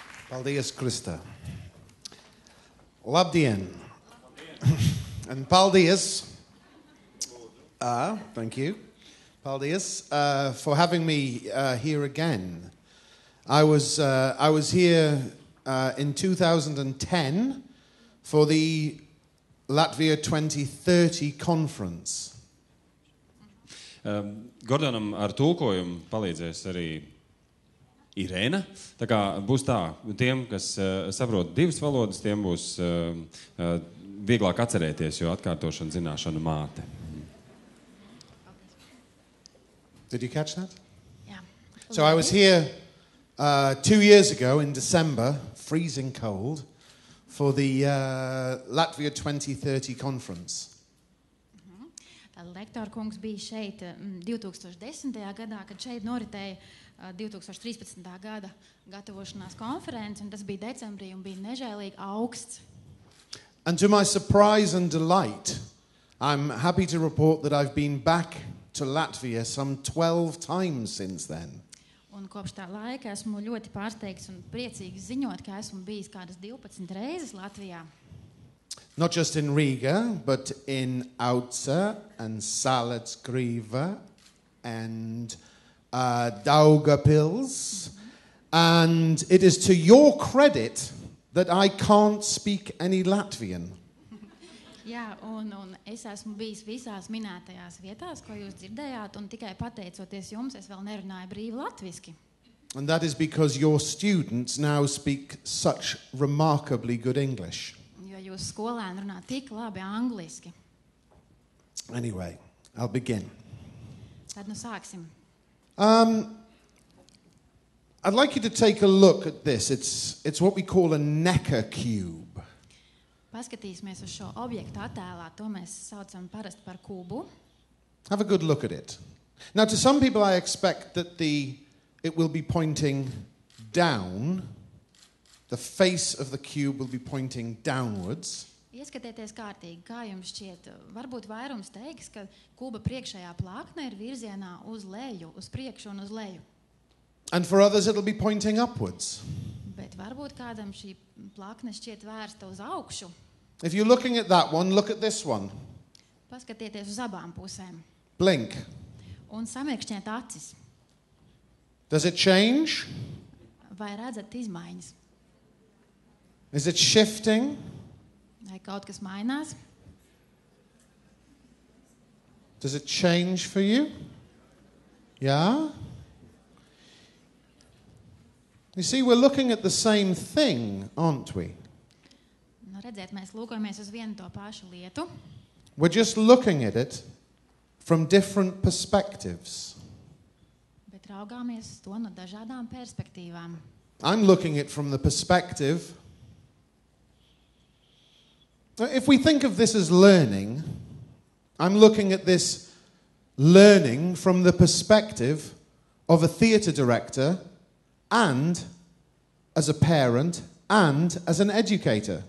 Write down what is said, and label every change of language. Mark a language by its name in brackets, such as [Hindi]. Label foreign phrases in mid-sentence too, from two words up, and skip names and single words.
[Latvian] Paldies, Krista. Labdien. [English] And paldies. Thank you. Paldies for having me here again. I was here in 2010 for the Latvia 2030 conference. [Latvian] Gordonam ar tulkojumu palīdzēs arī Irēna. Tā kā būs tā, tiem, kas saprot divas valodas, tiem būs vieglāk atcerēties, jo atkārtošana zināšana māte. [English] Did you catch that? Yeah. So I was here 2 years ago in December, freezing cold, for the Latvia 2030 conference. [Latvian] Lektora kungs bija šeit 2010. gadā, kad šeit noritēja 2013. gada gatavošanās konference, un tas bija decembrī un bija nežēlīgi augsts. [English] And to my surprise and delight, I'm happy to report that I've been back to Latvia some 12 times since then. [Latvian] Un kopš tā laika esmu ļoti pārsteigts un priecīgs ziņot, ka esmu bijis kādas 12 reizes Latvijā. [English] Not just in Riga, but in Autza and Salacgrīva and Daugavpils. And it is to your credit that I can't speak any Latvian. [Latvian] Jā, un es esmu bijis visās minētajās vietās, ko jūs dzirdējāt, un tikai pateicoties jums, es vēl nerunāju brīvi latviski. [English] And that is because your students now speak such remarkably good English. [Latvian] Jo jūs skolēni runā tik labi angliski. [English] Anyway, I'll begin. [Latvian] Tad nu sāksim. [English] I'd like you to take a look at this. It's what we call a Necker cube. [Latvian] Paskatīsimies uz šo objektu attēlā, to mēs saucam parasti par kubu. [English] Have a good look at it. Now, to some people, I expect that it will be pointing down. The face of the cube will be pointing downwards. [Latvian] Ieskatieties kārtīgi, kā jums šķiet. Varbūt vairums teiks, ka kuba priekšējā plākne ir virzienā uz leju, uz priekšu un uz leju. [English] And for others, it'll be pointing upwards. [Latvian] Bet varbūt kādam šī plākne šķiet vērsta uz augšu. [English] If you're looking at that one, look at this one. [Latvian] Paskatieties uz abām pusēm. [English] Blink. [Latvian] Un samirkšķiet acis. [English] Does it change? [Latvian] Vai redzat izmaiņas? [English] Is it shifting? [Latvian] Vai kaut kas mainās? [English] Does it change for you? Yeah? You see, we're looking at the same thing, aren't we? [Latvian] Nu, redziet, mēs lūkojamies uz vienu to pašu lietu. [English] We're just looking at it from different perspectives. [Latvian] Bet raugāmies uz to no dažādām perspektīvām. [English] I'm looking at it from the perspective. If we think of this as learning, I'm looking at this learning from the perspective of a theatre director and as a parent and as an educator.